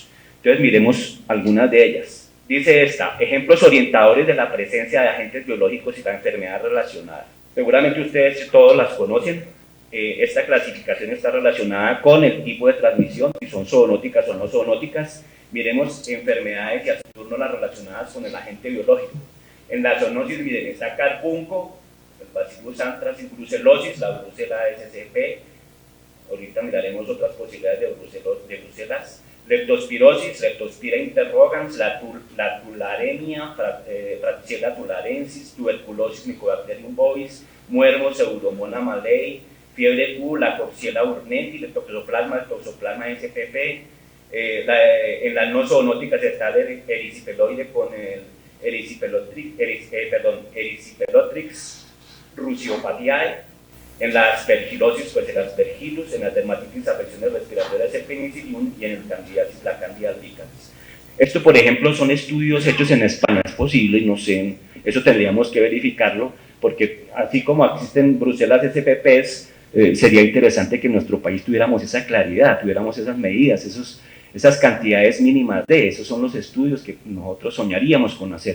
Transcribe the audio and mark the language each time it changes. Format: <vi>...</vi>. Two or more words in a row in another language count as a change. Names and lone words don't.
<es>Entonces miremos algunas de ellas. Dice esta: ejemplos orientadores de la presencia de agentes biológicos y la enfermedad relacionada. Seguramente ustedes todos las conocen. Esta clasificación está relacionada con el tipo de transmisión, si son zoonóticas o no zoonóticas. Miremos enfermedades y a su turno las relacionadas con el agente biológico. En la zoonosis, miren, está carbunco, el Bacillus anthracis, brucelosis, la Brucella SCP. Ahorita miraremos otras posibilidades de brucelas. Leptospirosis, Leptospira interrogans, la tularemia, Fracciella tularensis, tuberculosis, Mycobacterium bovis, muermo, Pseudomonas malei, fiebre Q, la Coxiella burnetii, el toxoplasma SPP. En las no zoonóticas está el ericipeloide con el Erysipelotrix ruciopatiae. En la aspergilosis, pues el aspergillus. En la dermatitis, afecciones respiratorias, el penicillium. Y en el candidiasis, la candida albicans. Esto, por ejemplo, son estudios hechos en España. Es posible, no sé, eso tendríamos que verificarlo, porque así como existen Brucelas SPPs, sería interesante que en nuestro país tuviéramos esa claridad, tuviéramos esas medidas, esas cantidades mínimas de, esos son los estudios que nosotros soñaríamos con hacer.</es>